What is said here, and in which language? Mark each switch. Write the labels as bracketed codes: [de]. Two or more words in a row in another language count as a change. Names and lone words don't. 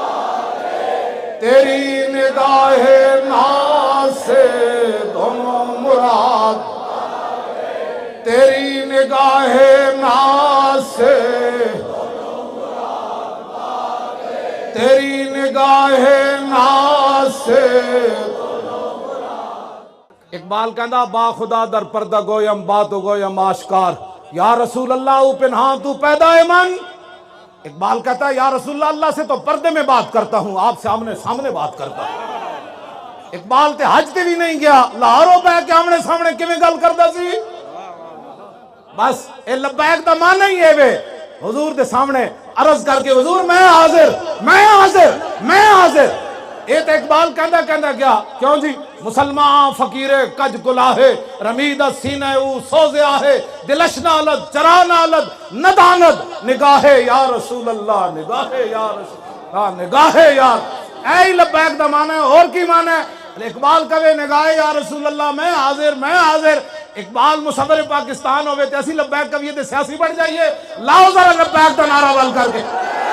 [ur] تیری نگاہ ناز سے دونوں مراد، تیری نگاہ ناز سے تیری نگاہ ناز سے. [fa] اقبال کہندا با خدا در پردہ گویم بات گویم آشکار [ar] یا رسول اللہ [fa] او پنہاں تو پیدا ہے من. [ur] اقبال کہتا ہے [ar] یا رسول اللہ، [ur] اللہ سے تو پردے میں بات کرتا ہوں، آپ سے آمنے سامنے بات کرتا ہوں. [pa] اقبال تے حج تے بھی نہیں گیا، لاہوروں پہ کے آمنے سامنے کیویں گل کردا سی. بس اے لبیک دا معنی ہی ہے وے حضور دے سامنے عرض کر کے حضور میں حاضر میں حاضر میں حاضر. اے تے اقبال کہندا گیا کیوں جی [fa] مسلمان فقیر کج کلاہے رمید سینہ او سوز آہے دلش نالد چرا نالد نداند نگاہ [ar] یا رسول اللہ [fa] نگاہ [ar] یا رسول اللہ [fa] نگاہ یا. [pa] اے لبیک دا معنی ہے اور کی معنی ہے؟ اقبال کہے نگاہ [ar] یا رسول اللہ [pa] میں حاضر میں حاضر. اقبال مصور پاکستان ہوئے تے اسی لبیک کہیے تے سیاسی بڑھ جائیے. لاؤ ذرا لبیک دا نعرہ بل کر کے.